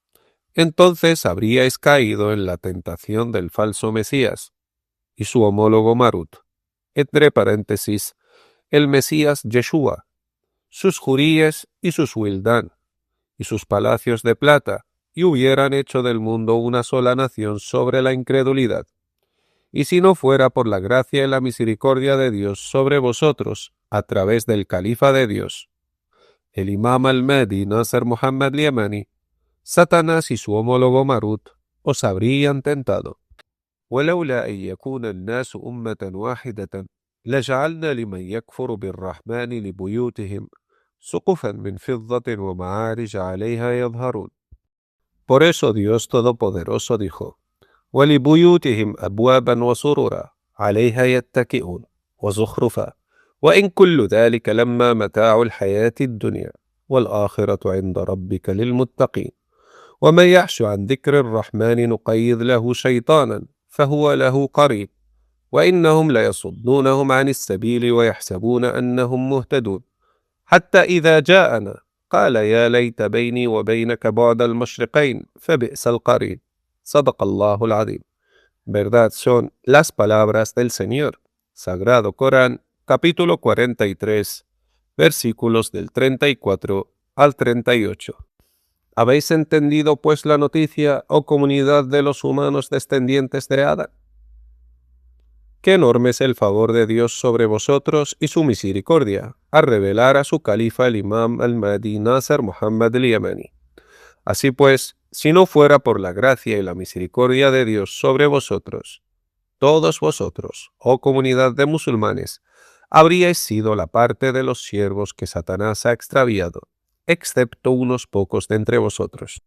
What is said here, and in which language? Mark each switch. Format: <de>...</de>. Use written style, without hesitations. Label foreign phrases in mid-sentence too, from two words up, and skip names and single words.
<es>Entonces habríais caído en la tentación del falso Mesías y su homólogo Marut, entre paréntesis, el Mesías Yeshua, sus juríes y sus Wildán, y sus palacios de plata, y hubieran hecho del mundo una sola nación sobre la incredulidad. Y si no fuera por la gracia y la misericordia de Dios sobre vosotros, a través del califa de Dios, el Imam al-Mahdi Nasser Muhammad al-Yamani, Satanás y su homólogo Marut os habrían tentado.</es> <ar>ولولا أن يكون الناس أمة واحدة لجعلنا لمن يكفر بالرحمن لبيوتهم سقفا من فضة ومعارج عليها يظهرون.</ar> <es>Por eso Dios Todopoderoso dijo:</es> <ar>ولبيوتهم أبوابا وسررا عليها يتكئون وزخرفا وإن كل ذلك لما متاع الحياة الدنيا والآخرة عند ربك للمتقين ومن يعش عن ذكر الرحمن نقيض له شيطانا فهو له قرين وإنهم ليصدونهم عن السبيل ويحسبون أنهم مهتدون حتى إذا جاءنا قال يا ليت بيني وبينك بعد المشرقين فبئس القرين. صدق الله العظيم.</ar> <es>Verdad son las palabras del Señor. Sagrado Corán, capítulo 43, versículos del 34 al 38. ¿Habéis entendido pues la noticia, oh comunidad de los humanos descendientes de Adán? Qué enorme es el favor de Dios sobre vosotros y su misericordia, a revelar a su califa el Imam al-Mahdi Nasser Muhammad al-Yamani. Así pues, si no fuera por la gracia y la misericordia de Dios sobre vosotros, todos vosotros, oh comunidad de musulmanes, habríais sido la parte de los siervos que Satanás ha extraviado, excepto unos pocos de entre vosotros.</es>